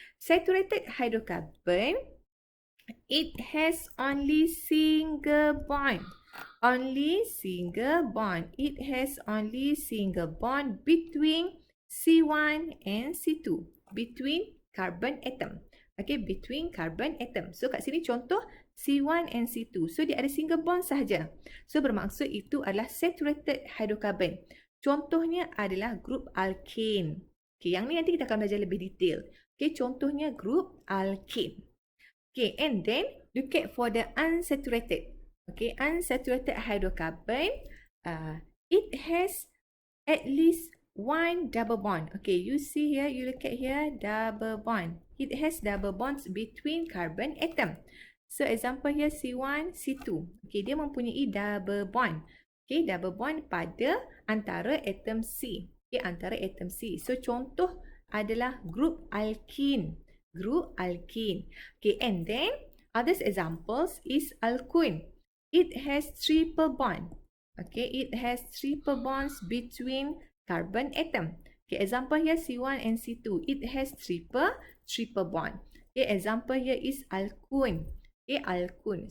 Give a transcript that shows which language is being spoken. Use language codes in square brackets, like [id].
[en] Saturated hydrocarbon, it has only single bond. only single bond. It has only single bond between C1 and C2. Between carbon atom. Okay, between carbon atom. [ms] So kat sini contoh C1 and C2. So dia ada single bond sahaja. So bermaksud itu adalah saturated hydrocarbon. Contohnya adalah grup alkane. Okay, yang ni nanti kita akan belajar lebih detail. Okay, contohnya grup alkane. [en] Okay, and then look at for the unsaturated. Okay, unsaturated hydrocarbon, it has at least one double bond. Okay, you see here, you look at here, double bond. It has double bonds between carbon atom. So example here C1, C2. Okay, [ms] dia mempunyai double bond. Okay, double bond pada antara atom C. Okay, antara atom C. So contoh adalah group alkene. [en] Group alkene. Okay, and then others examples is alkene. It has triple bond. Okay, it has triple bonds between carbon atom. Okay, example here C1 and C2. It has triple bond. Okay, example here is alkene. Okay, alkene.